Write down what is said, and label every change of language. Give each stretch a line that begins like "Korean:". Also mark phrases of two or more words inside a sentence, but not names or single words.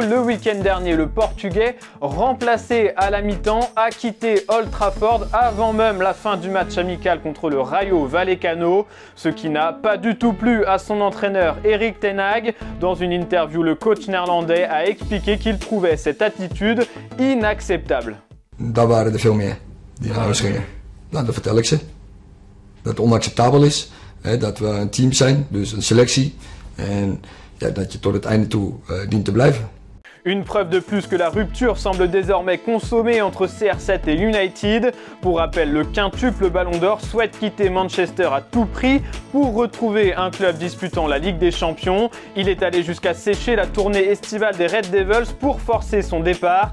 French: Le week-end dernier, le Portugais, remplacé à la mi-temps, a quitté Old Trafford avant même la fin du match amical contre le Rayo Vallecano, ce qui n'a pas du tout plu à son entraîneur Erik ten Hag. Dans une interview, le coach néerlandais a expliqué qu'il trouvait cette attitude inacceptable.
Dutch: Daar waren er veel meer die naar huis gingen. Nou, dat vertel ik ze. Dat het onacceptabel is. Dat we een team zijn, dus een selectie. En ja, dat je tot het einde toe dient te blijven.
French: Une preuve de plus que la rupture semble désormais consommée entre CR7 et United. Pour rappel, le quintuple Ballon d'Or souhaite quitter Manchester à tout prix pour retrouver un club disputant la Ligue des Champions. Il est allé jusqu'à sécher la tournée estivale des Red Devils pour forcer son départ.